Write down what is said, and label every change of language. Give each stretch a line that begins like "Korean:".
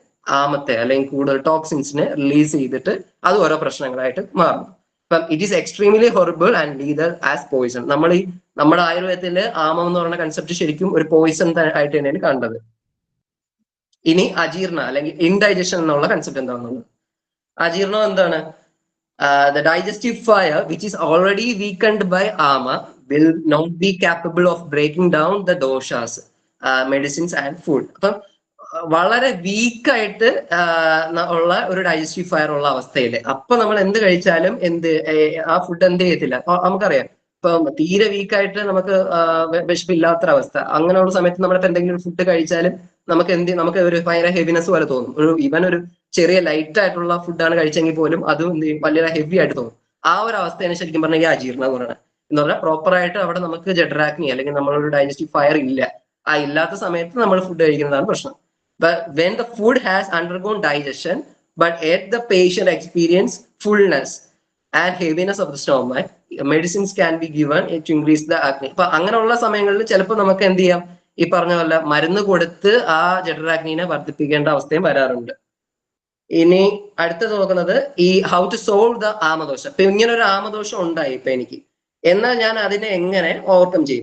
Malayalam: ആമത്തെ അല്ലെങ്കിൽ കൂടുതൽ ടോക്സിൻസിനെ റിലീസ് ചെയ്തിട്ട് അത് ഓരോ പ്രശ്നങ്ങളായിട്ട് മാറും. ഇപ്പം
English: It is extremely horrible and lethal as poison.
Malayalam: നമ്മുടെ ആയുർവേദത്തില് ആമം എന്ന് പറയുന്ന കൺസെപ്റ്റ് ശരിക്കും ഒരു പോയിസൺ ആയിട്ട് തന്നെയാണ് കണ്ടത്. ഇനി അജീർണ അല്ലെങ്കിൽ ഇൻഡൈജഷൻ എന്നുള്ള കൺസെപ്റ്റ് എന്താണെന്നുള്ളത്. അജീർണം എന്താണ്?
English: The digestive fire, which is already weakened by ama, will not be capable of breaking down the doshas, medicines and food.
Malayalam: അപ്പം വളരെ വീക്കായിട്ട് ഉള്ള ഒരു ഡൈജസ്റ്റീവ് ഫയർ ഉള്ള അവസ്ഥയിൽ അപ്പൊ നമ്മൾ എന്ത് കഴിച്ചാലും ആ ഫുഡ് എന്ത് ചെയ്യത്തില്ല. നമുക്കറിയാം ഇപ്പൊ തീരെ വീക്കായിട്ട് നമുക്ക് വിശപ്പില്ലാത്തൊരവസ്ഥ, അങ്ങനെയുള്ള സമയത്ത് നമ്മളിപ്പോ എന്തെങ്കിലും ഫുഡ് കഴിച്ചാലും നമുക്ക് ഒരു ഭയങ്കര ഹെവിനെസ് പോലെ തോന്നും. ഒരു ചെറിയ ലൈറ്റ് ആയിട്ടുള്ള ഫുഡാണ് കഴിച്ചെങ്കിൽ പോലും അതും വലിയ ഹെവി ആയിട്ട് തോന്നും. ആ ഒരു അവസ്ഥയാണ് ശരിക്കും പറഞ്ഞാൽ ഈ അജീർണം എന്ന് പറയുന്നത്. എന്ന് പറഞ്ഞാൽ പ്രോപ്പർ ആയിട്ട് അവിടെ നമുക്ക് ജഡ്രാഗ്നി അല്ലെങ്കിൽ നമ്മളൊരു ഡൈജസ്റ്റീവ് ഫയർ ഇല്ല. ആ ഇല്ലാത്ത സമയത്ത് നമ്മൾ ഫുഡ് കഴിക്കുന്നതാണ് പ്രശ്നം.
English: But when the food has undergone digestion, but yet the patient experience fullness and heaviness of the stomach, medicines can be given to increase the acne.
Malayalam: അപ്പൊ അങ്ങനെയുള്ള സമയങ്ങളിൽ ചിലപ്പോൾ നമുക്ക് എന്ത് ചെയ്യാം, ഈ പറഞ്ഞ പോലെ മരുന്ന് കൊടുത്ത് ആ ജഠരാഗ്നിനെ വർദ്ധിപ്പിക്കേണ്ട അവസ്ഥയും വരാറുണ്ട്. ഇനി അടുത്തത് നോക്കുന്നത് ഈ
English: how to solve the
Malayalam: ആമദോഷം. ഇപ്പൊ ഇങ്ങനെ ഒരു ആമദോഷം ഉണ്ടായി ഇപ്പൊ എനിക്ക്, എന്നാൽ ഞാൻ അതിനെ എങ്ങനെ ഓവർകം ചെയ്യും?